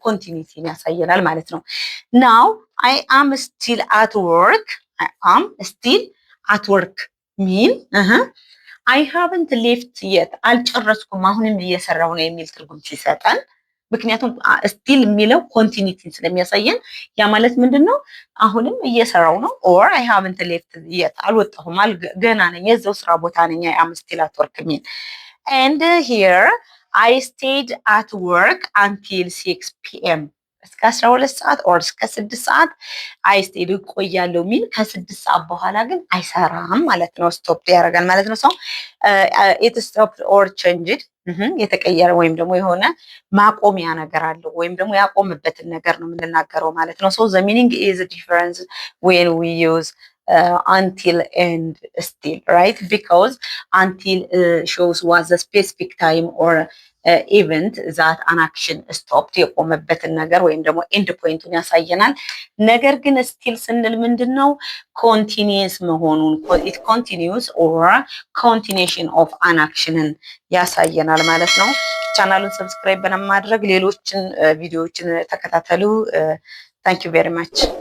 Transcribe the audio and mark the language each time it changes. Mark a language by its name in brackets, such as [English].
[Amharic] continuity ያሳየናል ማለት ነው። [English] now I am still at work I am still at work mean I haven't left yet [Amharic] አልጨረስኩም አሁንም እየሰራሁ ነው የሚል ትርጉም ሲሰጠን ምክንያቱም ስቲል የሚለው ኮንቲኒቲን ስለሚያሳየን ያ ማለት ምንድነው? አሁንም እየሰራው ነው [English] or I haven't left yet [Amharic] አልወጣሁም ገና ነኝ የዛው ስራ ቦታ ነኝ [English] I am still at work mean and here I stayed at work until 6 p.m. [Amharic] እስከ 12 ሰዓት or እስከ 6 ሰዓት [English] I stayed [Amharic] ቆያለሁ ሚል ከ6 ሰዓት በኋላ ግን አይሰራም ማለት ነው። ስቶፕ ያደርጋል ማለት ነው። ሰው [English] it stopped or changed [Amharic] የተቀየረ ወይም ደግሞ የሆነ ማቆሚያ ነገር አለው ወይም ደግሞ ያቆመበትን ነገር ነው የምንናገረው ማለት ነው። [English] so the meaning is different when we use until and still right because until shows was a specific time or event that an action stopped [Amharic] የቆመበትን ነገር ወይም ደግሞ end point-ን ያሳየናል። ነገር ግን [English] still [Amharic] ስንል ምንድነው? continuous መሆኑን [English] it continues or continuation of an action- [Amharic] ን ያሳየናል ማለት ነው። ቻናሉን ሰብስክራይብ በማድረግ ሌሎችን ቪዲዮዎችን ተከታተሉ። [English] thank you very much